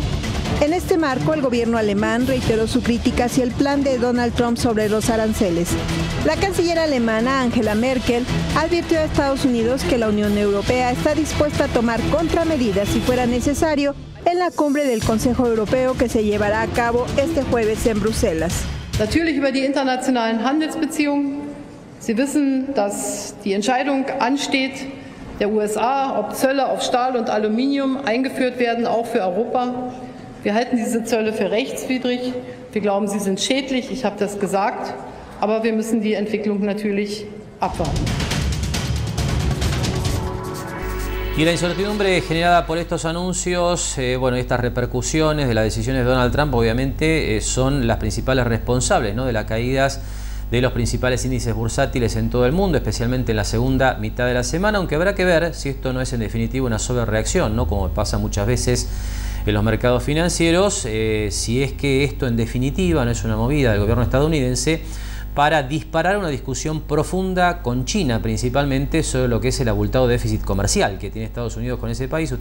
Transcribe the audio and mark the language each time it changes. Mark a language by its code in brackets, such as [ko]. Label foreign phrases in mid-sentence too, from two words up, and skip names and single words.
[es] En este marco, el gobierno alemán reiteró su crítica hacia el plan de Donald Trump sobre los aranceles. La canciller alemana, Angela Merkel, advirtió a Estados Unidos que la Unión Europea está dispuesta a tomar contramedidas si fuera necesario en la cumbre del Consejo Europeo que se llevará a cabo este jueves en Bruselas. [de] Natürlich über die internationalen Handelsbeziehungen. Sie wissen, dass die Entscheidung ansteht, der USA, ob Zölle auf Stahl und Aluminium eingeführt werden, auch für Europa. Wir halten diese Zölle für rechtswidrig. Wir glauben, sie sind schädlich. Ich habe das gesagt. Aber wir müssen die Entwicklung natürlich abwarten. [es] Y la incertidumbre generada por estos anuncios, estas repercusiones de las decisiones de Donald Trump, obviamente, son las principales responsables, ¿no?, de las caídas de los principales índices bursátiles en todo el mundo, especialmente en la segunda mitad de la semana, aunque habrá que ver si esto no es en definitiva una sobrereacción, ¿no?, como pasa muchas veces en los mercados financieros, si es que esto en definitiva no es una movida del gobierno estadounidense para disparar una discusión profunda con China, principalmente sobre lo que es el abultado déficit comercial que tiene Estados Unidos con ese país.